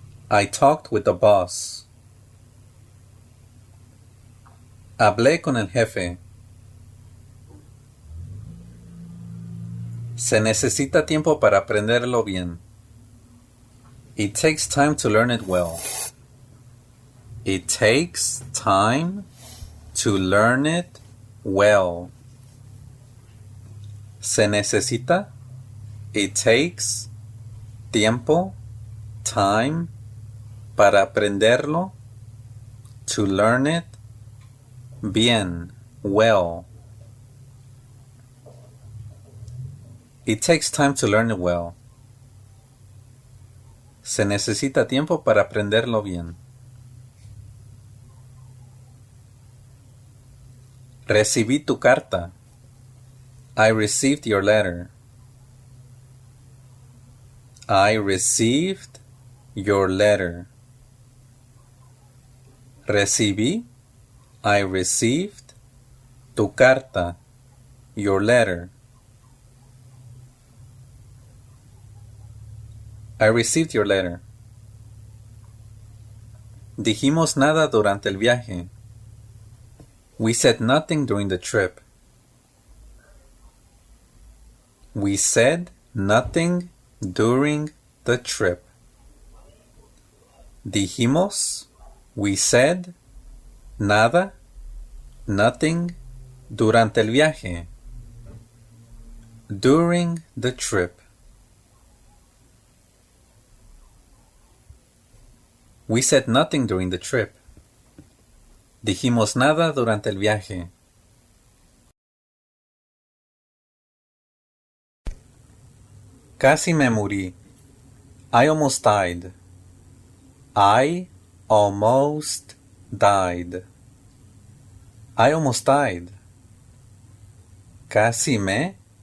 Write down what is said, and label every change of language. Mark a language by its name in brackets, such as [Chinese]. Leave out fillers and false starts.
[English] I talked with the boss. [Spanish] Hablé con el jefe. Se necesita tiempo para aprenderlo bien. [English] It takes time to learn it well. It takes time to learn it well. [Spanish] Se necesita. [English] It takes [Spanish] tiempo, [English] time, [Spanish] para aprenderlo, [English] to learn it, [Spanish] bien, [English] well. It takes time to learn it well. [Spanish] Se necesita tiempo para aprenderlo bien. Recibí tu carta. [English] I received your letter. I received your letter. [Spanish] Recibí, [English] I received, [Spanish] tu carta, [English] your letter. I received your letter. [Spanish] Dijimos nada durante el viaje. [English] We said nothing during the trip. We said nothing during the trip. [Spanish] Dijimos, [English] we said, [Spanish] nada, [English] nothing, [Spanish] durante el viaje. [English] During the trip. We said nothing during the trip. [Spanish] Dijimos nada durante el viaje. Casi me morí. [English] I almost died. I almost died. I almost died. [Spanish] Casi me.